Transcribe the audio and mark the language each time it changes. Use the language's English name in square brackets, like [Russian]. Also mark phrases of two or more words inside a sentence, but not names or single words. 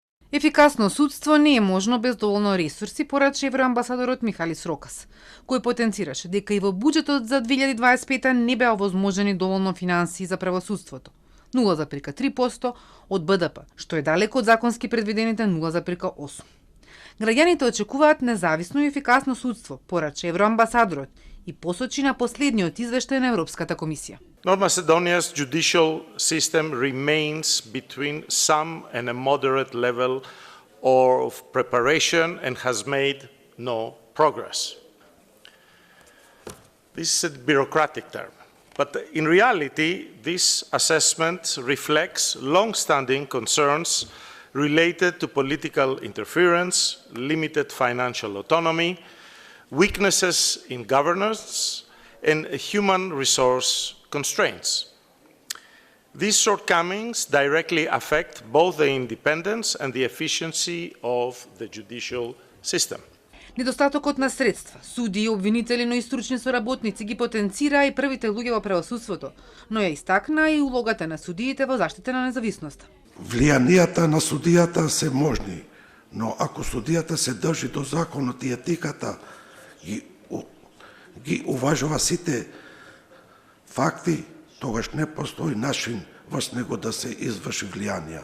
[Macedonian] Ефикасно судство не е можно без доволно ресурси, порача евроамбасадорот Михалис Рокас, кој потенцираше дека и во буџетот за 2025 не беа овозможени доволно финансии за правосудството. 0,3% од БДП, што е далеко од законски предвидените 0,8%. Граѓаните очекуваат независно и ефикасно судство, порача евроамбасадорот и посочи на последниот извештај на Европската комисија. [English] North Macedonia's judicial system remains between some and a moderate level of preparation and has made no progress. This is a bureaucratic term, but in reality, this assessment reflects long-standing concerns related to political interference, limited financial autonomy, weaknesses in governance, and human resource constraints. These shortcomings directly affect both the independence and the efficiency of the judicial system. [Macedonian] Недостатокот на средства, суди, обвинители, но и стручни соработници ги потенцира и првите луѓе во правосудството, но ја истакна и улогата на судиите во заштита на независноста. Влијанијата на судијата се можни, но ако судијата се држи до законот и етиката, ги уважува сите факти, тогаш не постои начин во него да се изврши влијание.